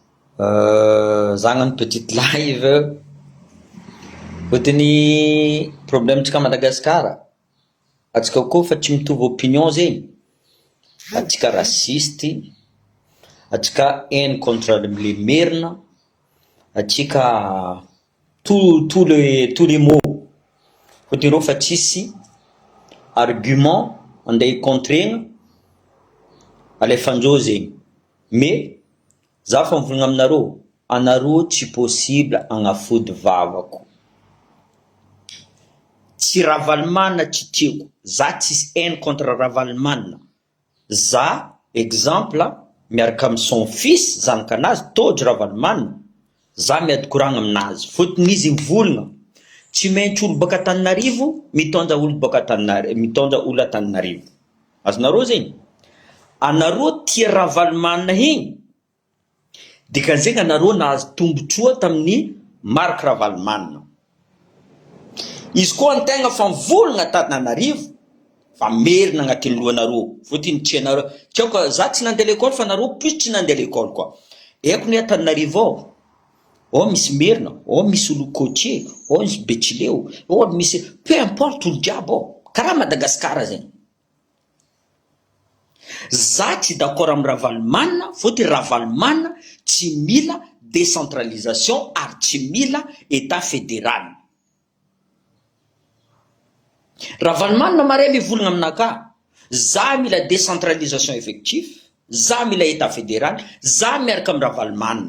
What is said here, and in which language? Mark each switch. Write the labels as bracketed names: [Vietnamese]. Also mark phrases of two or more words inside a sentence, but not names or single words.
[Malagasy] Zagny [French] petite live. [Malagasy] Fotony problème-tsika Madagasikara. Atsika koa fa tsy mitovy opinion zegny. Atsika rasisty, atsika [French] haine contre les merina, [Malagasy] atsika [French] tous les mots. [Malagasy] Fotony reo fa tsisy argument andeha hicontrena alefanjeo zegny. Mais za fa mivolagna aminareo, anareo tsy possible agnafody vavako. Tsy Ravalomanina tsy tiako, za tsisy [French] haine contre [Malagasy] Ravalomanina. Za exemple miaraka amin'ny [French] son fils [Malagasy] zanakanazy Tôdry Ravalomanina, za miady koragna aminazy. Fotony izy mivolagna tsy maintsy olo baka Antananarivo mitondra olo baka mitondra olo Antananarivo. Azonareo zegny? Anareo tia Ravalomanina igny, dikan'izegny anareo nahazo tombotsoa tamin'ny Marc Ravalomanina. Izy koa antegna fa mivolagna Antananarivo, fa merina agnatin'ny lohanareo. Fotony tsy anareo, tsy aoko za tsy nandeha l'école fa anareo plus tsy nandeha l'école koa. Eko ny Antananarivo ao misy merina, ao misy olo Côtier, ao misy Betsileo, ao misy [French] peu importe [Malagasy] olo jiaby ao, karaha Madagasikara zegny. Za tsy d'accord amin'ny Ravalomanina, fotony Ravalomanina tsy mila décentralisation ary tsy mila [French] état fédéral. [Malagasy] Ravalomanina mare mivolagna aminaka, za mila [French] décentralisation effectif, [Malagasy] za mila [French] état fédéral, [Malagasy] za miaraka amin'ny Ravalomanina.